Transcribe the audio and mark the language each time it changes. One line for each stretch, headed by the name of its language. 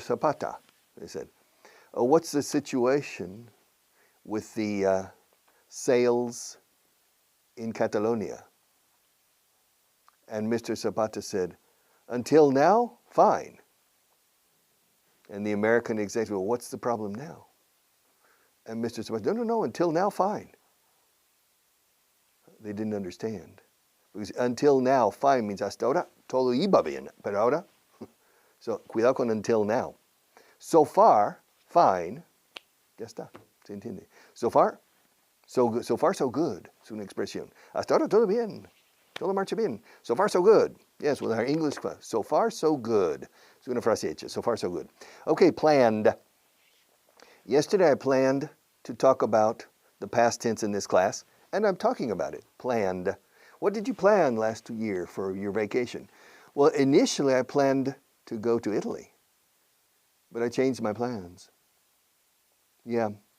English: Zapata, they said, what's the situation with the sales in Catalonia? And Mr. Zapata said, until now, fine. And the American executive, well, what's the problem now? And Mr. Zapata, no, until now, fine. They didn't understand. Because until now, fine means
Spanish: hasta ahora todo iba bien, pero ahora, so cuidado con
English: until now. So far, fine,
Spanish: ya está, se entiende.
English: So far, so good. So far, so good,
Spanish: es una expresión. Hasta ahora todo bien, todo marcha bien.
English: So far, so good. Yes, with our English class. So far, so good.
Spanish: Es una frase hecha.
English: So far, so good. Okay, planned. Yesterday I planned to talk about the past tense in this class, and I'm talking about it. Planned. What did you plan last year for your vacation? Well, initially I planned to go to Italy, but I changed my plans. Yeah.